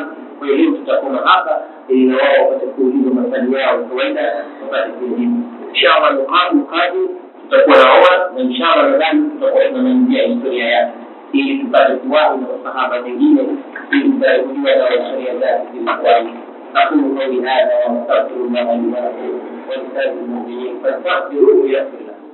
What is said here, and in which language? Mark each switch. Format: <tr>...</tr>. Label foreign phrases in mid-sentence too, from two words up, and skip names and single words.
<sw>Kwa hiyo tutakuwa hapa ili na wao wapate kuuliza maswali yao kawaida wapate kujibu. Inshallah mkadi tutakuwa na Umar na inshallah nadhani tutakuwa tunaangalia historia yake ili tupate kuwahi na masahaba wengine ili tupate kujua na historia zake zilikuwaje.</sw> <ar>أقول قولي هذا وأستغفر الله لي ولكم ولسائر المؤمنين فاستغفروه يغفر</ar>